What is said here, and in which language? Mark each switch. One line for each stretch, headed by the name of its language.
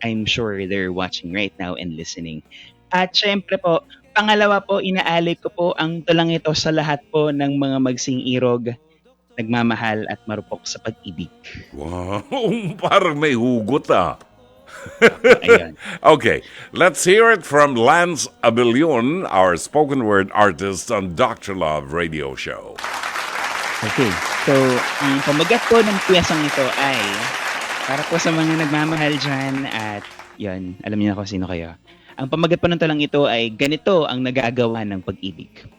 English: I'm sure they're watching right now and listening.
Filipino: At syempre po, pangalawa po, inaalay ko po ang tulang ito sa lahat po ng mga magsing-irog, nagmamahal at marupok sa pag-ibig. Wow, parang may hugot Ayan.
English: Okay, let's hear it from Lance Avellon, our spoken word artist on Dr. Love Radio Show.
Filipino: Okay, so ang pamagat po ng piyesang ito ay para po sa mga nagmamahal dyan at yun, alam niyo na kung sino kayo. Ang pamagat po ng tulang ito ay ganito ang nagagawa ng pag-ibig.